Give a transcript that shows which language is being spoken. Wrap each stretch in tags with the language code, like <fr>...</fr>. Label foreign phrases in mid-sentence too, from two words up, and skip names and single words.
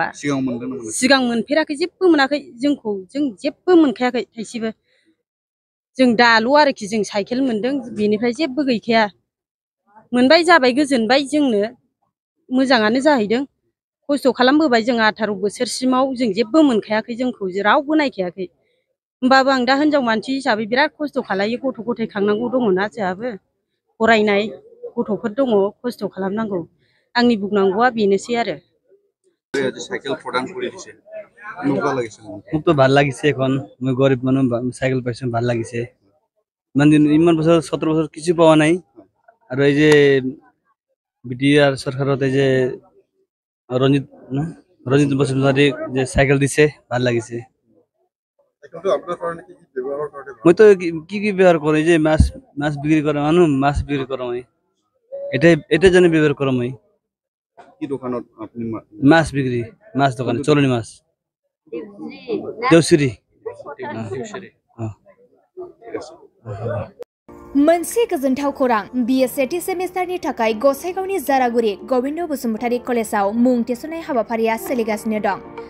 <brx>सिगां मोनफेराखै जेबो मोनाखै जों जेबो मोनखायाखै थाइसेबो जों दाल' आरोखि जों साइकेल मोनदों बेनिफ्राय जेबो गैखाया मोनबाय जाबाय गोजोनबाय जोंनो मोजाङानो जाहैदों खस्थ' खालामबोबाय जों 18 बोसोरसिमाव जों जेबो मोनखायाखै जोंखौ रावबो नायखायाखै होमबाबो आं दा हिनजाव मानसि हिसाबै बिराद खस्थ' खालायो गथ' गथाय खांनांगौ दङना जोंहाबो फरायनाय गथ'फोर दङ खस्थ' खालामनांगौ आंनि बुंनांगौआ बेनोसै आरो।</brx> <rkt>মোক তো ভাল লাগিছে এখন মই গরিব মানুষ সাইকেল পাইছো ভাল লাগিছে ইমান বছর 17 বছর কিছু পাওয়া নাই আর এই যে বিটিআর সরকারতে যে রঞ্জিত বসুমতারি যে সাইকেল দিছে ভাল লাগিছে। মই তো কি ব্যবহার করি যে মাছ বিক্রি করা মানুষ মাছ বিক্রি করা মই এটা জন্য ব্যবহার করা মই কি দোকানত আপনি মাছ বিক্রি মাছ দোকান চলনি মাছ देवसिरि</rkt> <brx>मोनसे गोजोनथाव खौरां BA सेमिस्टारनि थाखाय गसाइगावनि जारागुरि गबिन्द बसुमतारि कलेजाव मुं थिसननाय हाबाफारिया सोलिगासिनो दं।</brx>